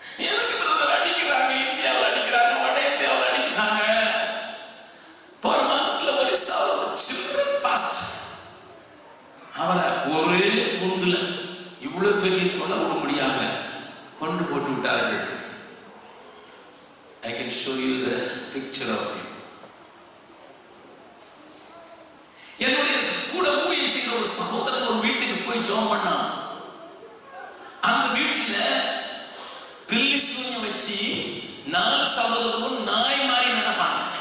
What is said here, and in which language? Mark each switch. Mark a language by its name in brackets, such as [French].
[Tamil] எதுக்கு பிரதர் அடிக்கிறாங்க? இந்தியாவில் அடிக்கிறாங்க, வட இந்தியாவில் அடிக்கிறாங்க. பரமானத்தில் ஒரிசாவில் ஒரு சில்ட்ரன் பாஸ்டர், அவரை ஒரே குண்டுல இவ்வளவு பெரிய தொலை விடும்படியாக கொண்டு போட்டு விட்டார்கள். [English] I can show you the picture of him. [Tamil] என்னுடைய கூட ஊழியம் செய்கிற ஒரு சகோதரன் ஒரு வீட்டுக்கு போய் ஜெபம் பண்ணான். அந்த வீட்டுல பில்லி சூன்யம் வச்சு 4 சகோதரரும் நாய் மாதிரி நடப்பாங்க.